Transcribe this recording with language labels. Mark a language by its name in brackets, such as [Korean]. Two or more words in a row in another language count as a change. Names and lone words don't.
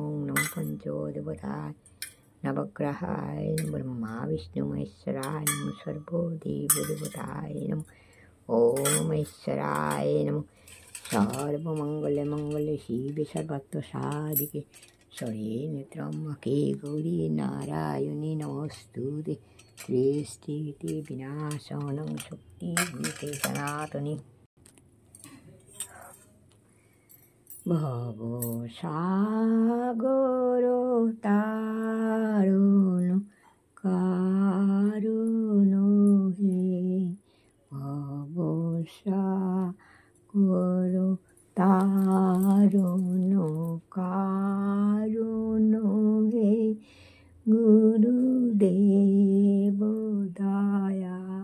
[Sanskrit] নমো পঞ্চদেবতায় নবগ্রহায় ব্রহ্মা বিষ্ণু মহেশ্বরায় নমো। সর্বদেবদেবতায় নমো। ওম মহেশ্বরায় নমো। সর্বমঙ্গলে মঙ্গলে শিবে সর্বার্থ সাধিকে शरीरे त्र्यम्बके गौरी नारायणी नमोस्तुते सृष्टिस्थिति विनाशनं शक्तिभूते सनातनी [Hindi] भवसागर तारुण कारुण हे भवसागर तारुण कारुण हे गुरुदेव दया